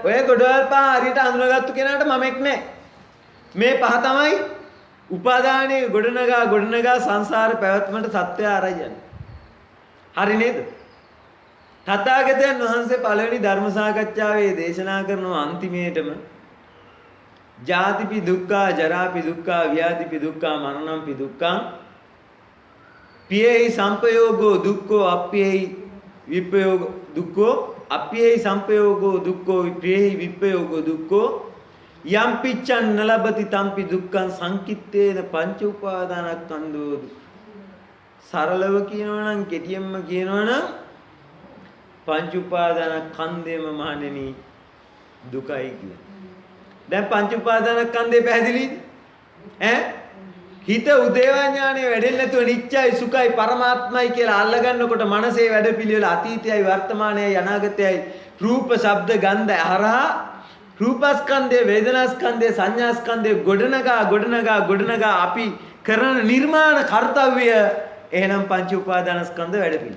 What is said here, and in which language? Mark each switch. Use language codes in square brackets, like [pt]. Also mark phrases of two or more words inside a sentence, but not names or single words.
[si] ඔය ගොඩවල් පහ හරියට අඳුනගත්තු කෙනාට මමෙක් නෑ. මේ පහ තමයි උපාදානයේ ගොඩනගා සංසාර පැවැත්මට සත්‍ය ආරයයන්. හරි නේද? තථාගතයන් වහන්සේ පළවෙනි ධර්ම සාකච්ඡාවේ දේශනා කරන අන්තිමේටම [pi] ජාතිපි දුක්ඛා, ජරාපි දුක්ඛා, ව්‍යාධිපි දුක්ඛා, මරණම්පි දුක්ඛං පියෙහි සංපයෝගෝ දුක්ඛෝ අප්පියෙහි විපයෝග දුක්ඛෝ අප්පියෙහි සංපයෝගෝ දුක්ඛෝ පියෙහි විපයෝගෝ දුක්ඛෝ යම් පිච්ඡන් නලබති තම්පි දුක්ඛං සංකිට්ඨේන පංච උපාදානස්කන්ධෝ. [si] සරලව කියනවනම් කෙටියෙන්ම කියනවනම් පංච උපාදානස්කන්ධයම මහණෙනි දුකයි කියන. දැන් පංච උපාදානස්කන්ධය පැහැදිලිද? හිත උදේවා ඥානෙ වැඩෙන්නේ නැතුව නිච්චයි සුඛයි පරමාත්මයි කියලා අල්ලගන්නකොට මනසේ වැඩපිළිවෙල අතීතයයි වර්තමානයයි අනාගතයයි රූප ශබ්ද ගන්ධ හරහා රූපස්කන්ධය වේදනාස්කන්ධය සංඥාස්කන්ධය ගොඩනගා අපි කරන නිර්මාණ කාර්යය එහෙනම් පංච උපාදානස්කන්ධ වැඩපිළිවෙල.